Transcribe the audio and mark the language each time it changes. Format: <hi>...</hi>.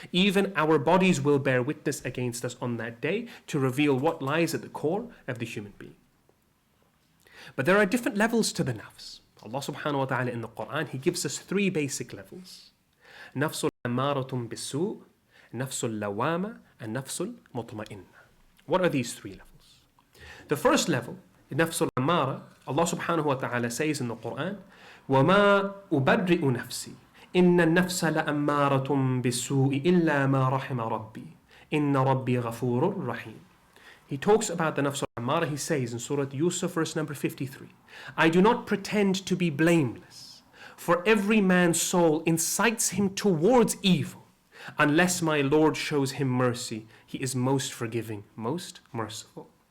<en>Even our bodies will bear witness against us on that day to reveal what lies at the core of the human being. But there are different levels to the nafs. Allah subhanahu wa ta'ala in the Quran, He gives us three basic levels. Nafsul Ammaara bis-su', Nafsul Lawwaama, and Nafsul Muṭmainnah. What are these three levels? The first level, Nafsul Ammaara, Allah subhanahu wa ta'ala says in the Quran,</en> <ar>وَمَا أُبَرِّئُ نَفْسِي إِنَّ النَّفْسَ لَأَمَّارَةٌ بِالسُّوءِ إِلَّا مَا رَحِمَ رَبِّي إِنَّ رَبِّي غَفُورٌ رَحِيمٌ.</ar> <en>He talks about the Nafsul Ammaara, he says in Surah Yusuf, verse number 53, I do not pretend to be blameless, for every man's soul incites him towards evil. Unless my Lord shows him mercy, He is most forgiving, most merciful.</en>